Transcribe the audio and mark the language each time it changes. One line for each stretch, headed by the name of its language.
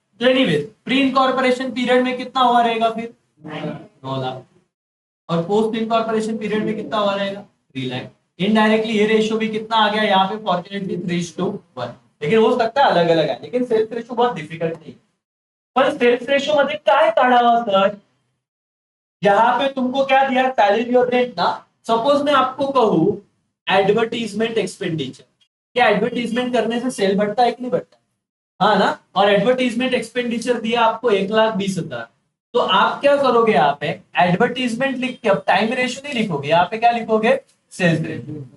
Hindi: तो anyways pre incorporation period में कितना हुआ रहेगा फिर? 9,00,000। और पोस्ट इनकॉर्पोरेशन पीरियड में कितना हुआ रहेगा? 3,00,000। इनडायरेक्टली ये रेशियो भी कितना आ गया यहाँ पे? फॉर्चुनेटली 3:1। लेकिन हो सकता है अलग अलग है, लेकिन सेल्स रेशियो बहुत डिफिकल्ट नहीं है।
Marathi: पण सेल्स रेशियो मध्ये काय काढावा सर?
Hindi: यहाँ पे तुमको क्या दिया? सैलरी और रेंट ना। सपोज मैं आपको कहूँ एडवर्टीजमेंट एक्सपेंडिचर, क्या एडवर्टीजमेंट करने से सेल बढ़ता है कि नहीं बढ़ता? हाँ ना? और एडवर्टीजमेंट एक्सपेंडिचर दिया आपको 1,20,000। तो आप क्या करोगे? यहाँ पे एडवर्टीजमेंट लिख के अब टाइम रेशियो नहीं लिखोगे, यहाँ पे क्या लिखोगे? Sales ratio.